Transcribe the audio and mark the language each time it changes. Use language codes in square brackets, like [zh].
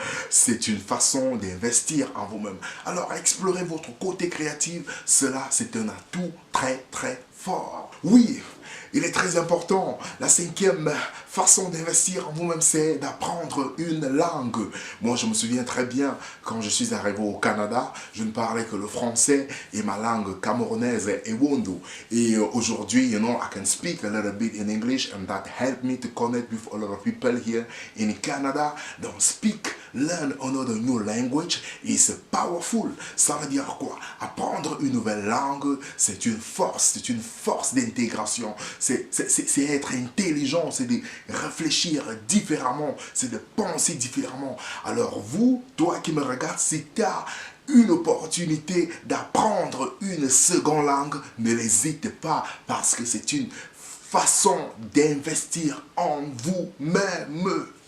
[fr] C'est une façon d'investir en vous-même. Alors, explorer votre côté créatif, cela c'est un atout très très fort. Oui, il est très important. La cinquième façon d'investir en vous-même, c'est d'apprendre une langue. Moi, je me souviens très bien, quand je suis arrivé au Canada, je ne parlais que le français et ma langue camerounaise est Ewondo. Et aujourd'hui, [en] you know, I can speak a little bit in English and that helped me to connect with a lot of people here in Canada. Don't learn another new language is powerful. [fr] Ça veut dire quoi? Apprendre une nouvelle langue, c'est une force d'intégration. C'est être intelligent, c'est de réfléchir différemment, c'est de penser différemment. Alors vous, toi qui me regardes, si tu as une opportunité d'apprendre une seconde langue, ne l'hésite pas parce que c'est une façon d'investir en vous-même.